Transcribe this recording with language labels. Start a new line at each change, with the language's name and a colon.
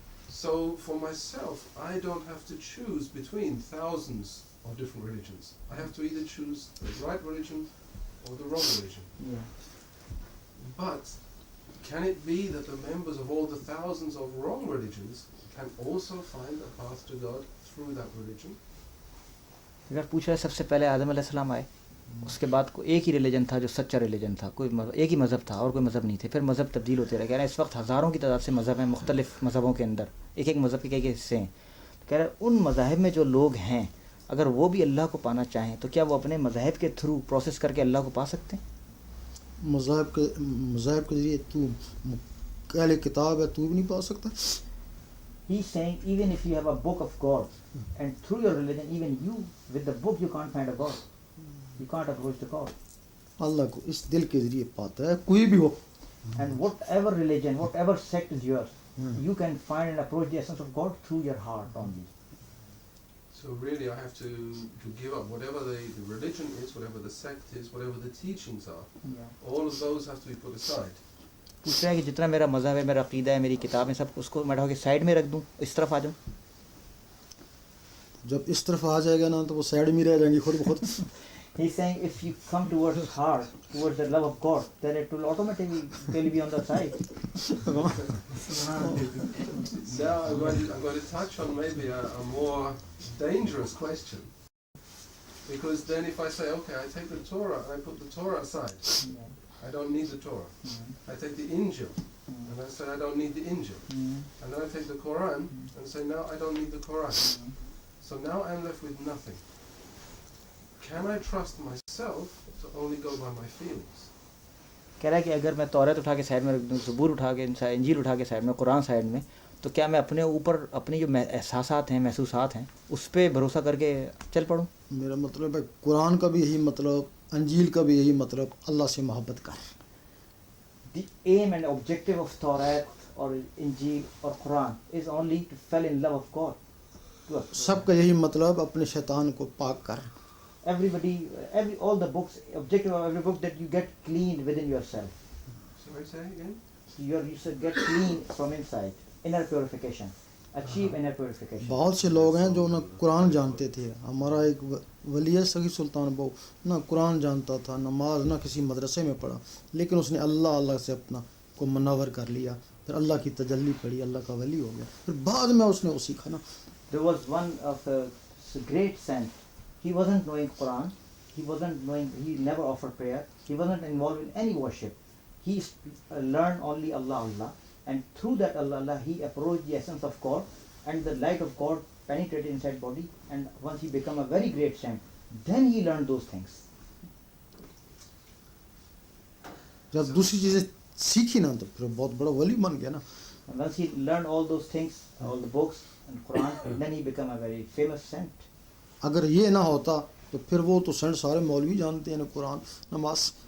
English: So for myself, I don't have to choose between thousands of different religions. I have to either choose the right religion or the wrong religion. Yeah. But can it be that the members of all the thousands of wrong religions can also find a path to God through that religion?
Hindi: अगर पूछा है सबसे पहले आदम अलैहिस्सलाम आए, उसके बाद को एक ही रिलीजन था जो सच्चा रिलीजन था, कोई एक ही मज़हब था और कोई मज़हब नहीं थे। फिर मज़हब तब्दील होते रहे। कह रहे हैं इस वक्त हज़ारों की तादाद से मज़हब हैं, मुख्तलिफ़ मज़हबों के अंदर एक एक मज़हब के कई हिस्से हैं। तो कह रहे हैं उन मज़ाहिब में जो लोग हैं, अगर वो भी अल्लाह को पाना चाहें तो क्या वो अपने मज़हब के थ्रू प्रोसेस करके अल्लाह को पा सकते हैं? मज़हब के ज़रिए तू पहले किताब है, तू भी नहीं पा सकता।
English: He's saying even if you have a book of God and through your religion, even you with the book you can't find a God. You can't approach the God.
Hindi: अल्लाह को इस दिल के ज़रिए पाता है कोई भी हो।
English: And whatever religion, whatever sect is yours, you can find and approach the essence of God through your heart only. So really I have to give up whatever the religion is, whatever the sect is, whatever the teachings are. Yeah. All of those have to be put aside.
Hindi: पूछ रहा है कि जितना मेरा मज़हब है, मेरा अक़ीदा है, मेरी किताब है, सब उसको मैं उठा के साइड में रख दूँ, इस तरफ आ जाऊँ। जब इस तरफ आ जाएगा ना तो वो साइड में रह जाएंगी खुद बहुत।
English: He's saying if you come towards his heart, towards the love of God, then it will automatically be on the side. Now I'm going to touch on maybe a more dangerous question. Because then if I say, okay, I take the Torah and I put the Torah aside, I don't need the Torah. I take the Injil and I say I don't need the Injil. And then I take the Quran and say now I don't need the Quran. So now I'm left with nothing. Can I trust myself to only go by my feelings?
Hindi: कह रहा है कि अगर मैं तौरात उठा के side में रख दूँ, ज़बूर उठा के, इंजील उठा के साइड में, कुरान साइड में, तो क्या मैं अपने ऊपर अपनी जो एहसासात हैं, महसूसात हैं, उस पर भरोसा करके चल पड़ूँ? मेरा मतलब है कुरान का भी यही मतलब, अंजील का भी यही मतलब, अल्लाह से मोहब्बत कर।
English: The aim and objective of Torah or Injil or Quran is only to fall in love of God.
Hindi: सबका यही मतलब अपने शैतान को पाक कर।
English: All the books, objective of every book that you get clean within yourself. Sorry, say again? You should get clean from inside, inner purification, achieve inner purification.
Hindi: बहुत से लोग हैं जो ना कुरान जानते थे। हमारा एक वली है सखी सुल्तान बहु, ना कुरान जानता था, नमाज ना किसी मदरसे में पढ़ा, लेकिन उसने अल्लाह से अपना को मुनव्वर कर लिया, फिर अल्लाह की तजल्ली पड़ी, अल्लाह का वली हो गया। फिर बाद में उसने वो सीखा ना।
English: There was one of a great saint. He wasn't knowing Quran. He never offered prayer. He wasn't involved in any worship. He learned only Allah, and through that Allah, he approached the essence of God, and the light of God penetrated inside body, and once he became a very great saint, then he learned those things.
Hindi: जब दूसरी चीजें सीखी ना तो फिर बहुत बड़ा वली बन गया ना।
English: And once he learned all those things, all the books and Quran, then he became a very famous saint.
Hindi: अगर ये ना होता तो फिर वो तो सेंट सारे मौलवी जानते हैं ना कुरान नमाज।